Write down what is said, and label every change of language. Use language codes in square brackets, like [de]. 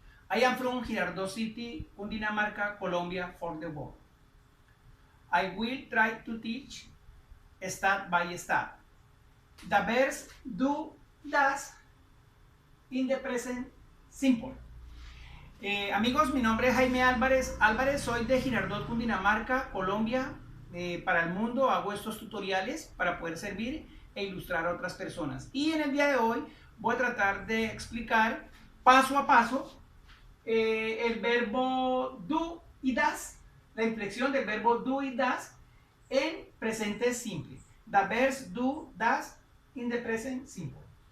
[en] I am from Girardot City, Cundinamarca, Colombia, for the world. I will try to teach step by step the verbs do, does in the present simple. [es] Amigos, mi nombre es Jaime Álvarez Álvarez, soy de Girardot, Cundinamarca, Colombia. Para el mundo hago estos tutoriales para poder servir e ilustrar a otras personas. Y en el día de hoy voy a tratar de explicar paso a paso el verbo do y das, la inflexión del verbo do y das en presente simple. [en] The verbs do, das in the present simple.